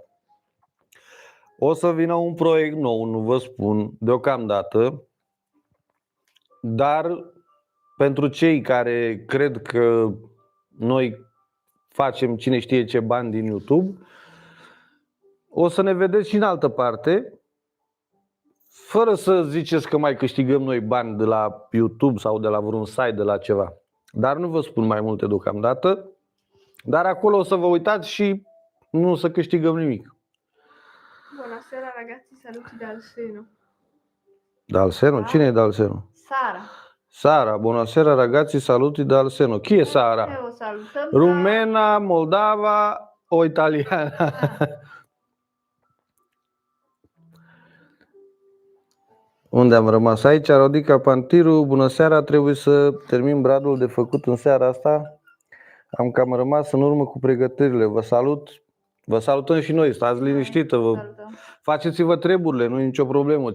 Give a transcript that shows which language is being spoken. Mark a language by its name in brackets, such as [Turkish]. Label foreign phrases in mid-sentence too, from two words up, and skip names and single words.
[Romanian] O să vină un proiect nou, nu vă spun deocamdată, dar pentru cei care cred că noi facem cine știe ce bani din YouTube, o să ne vedeți și în altă parte, fără să ziceți că mai câștigăm noi bani de la YouTube sau de la vreun site, de la ceva. Dar nu vă spun mai multe deocamdată, dar acolo o să vă uitați și nu o să câștigăm nimic. [Italian] Buonasera ragazzi, saluti dal seno. Dal seno? [Romanian] Cine e [Italian] Dal seno? [Romanian] Sara. [Italian] Sara, buonasera ragazzi, saluti dal seno. Chi e Sara? [Romanian] O salutăm. [Italian] Rumena, Moldava o italiana? [Romanian] Unde am rămas? Aici, Rodica Pantiru, bună seara, trebuie să termin bradul de făcut în seara asta. Am cam rămas în urmă cu pregătirile. Vă salut, vă salutăm și noi, stați liniștită, faceți-vă treburile, nu e nicio problemă.